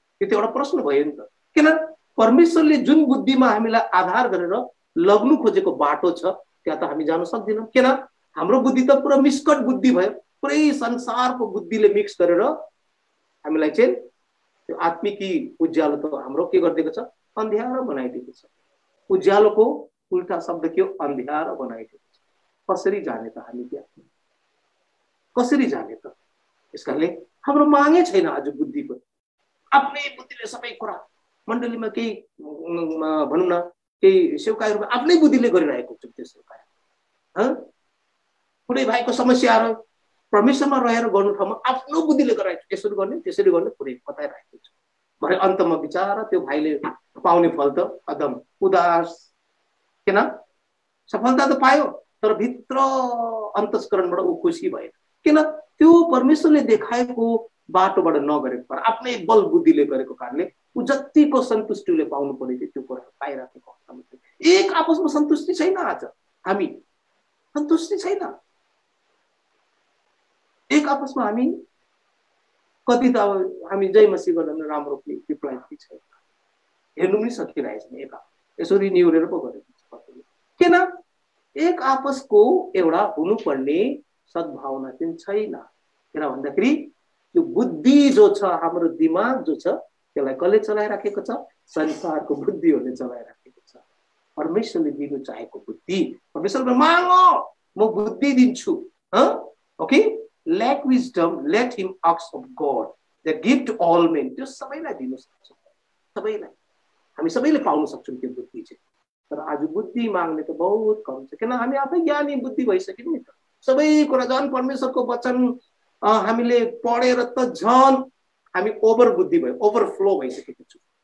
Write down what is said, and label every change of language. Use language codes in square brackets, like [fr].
[ne] यो त एउटा प्रश्न भयो नि त। किन परमेश्वरले जुन बुद्धिमा हामीलाई आधार गरेर लग्नु खोजेको बाटो छ त्यहाँ त हामी जान सक्दैनौँ। किन? हाम्रो बुद्धि त पुरा मिस्कट बुद्धि भयो, पुरै संसारको बुद्धिले मिक्स गरेर हामीलाई चाहिँ त्यो आत्मिकी उज्यालो त हाम्रो के गरिदिएको छ? अन्ध्यारो बनाइदिएको छ। उज्यालोको उल्टा शब्द के हो? अन्ध्यारो बनाइदिएको छ। कसरी जाने त हामी त्यहाँ? कसरी जाने त? यसकारणले हाम्रो मागै छैन आज बुद्धिको, आफ्नै बुद्धिले सबै कुरा। मण्डलीमा केही भनौँ न केही सेवकाईहरू आफ्नै बुद्धिले गरिरहेको छ। त्यो सेवकाई कुनै भाइको समस्याहरू परमेश्वरमा रहेर गर्नु ठाउँमा आफ्नो बुद्धिले गराएको, यसरी गर्ने त्यसरी गर्ने पुरै बताइरहेको छ। भरे अन्तमा बिचारा त्यो भाइले पाउने फल त अदम उदास। किन? सफलता त पायो तर भित्र अन्तस्करणबाट ऊ खुसी भएन। किन? त्यो परमेश्वरले देखाएको बाटोबाट नगरेको कारण, आफ्नै बल बुद्धिले गरेको कारणले ऊ जतिको सन्तुष्टिले पाउनु पर्ने थियो त्यो कुरा पाइराखेको अवस्थामा एक आपसमा सन्तुष्टि छैन। आज हामी सन्तुष्टि छैन एक आपसमा। हामी कति त अब हामी जय मसीह गर्न राम्रो रिप्लाई छैन, हेर्नु पनि सकिरहेको छैन। एक यसरी निहुरेर पो गरेको छ। किन? एक आपसको एउटा हुनुपर्ने सद्भावना चाहिँ छैन। किन भन्दाखेरि त्यो बुद्धि जो छ, हाम्रो दिमाग जो छ, त्यसलाई कसले चलाइराखेको छ? संसारको बुद्धिहरूले चलाइराखेको छ। परमेश्वरले दिनु चाहेको बुद्धि, परमेश्वरले मागो म बुद्धि दिन्छु। [en] Okay, lack wisdom, let him ask of God that give to all men. [ne] त्यो सबैलाई दिनु सक्छ, सबैलाई, हामी सबैले पाउन सक्छौँ त्यो बुद्धि चाहिँ। तर आज बुद्धि माग्ने त बहुत कम छ। किन? हामी आफै ज्ञानी बुद्धि भइसक्यौँ नि त। सबै कुरा झन् परमेश्वरको वचन हामीले पढेर त झन् हामी ओभर बुद्धि भयो, ओभरफ्लो भइसकेको छु।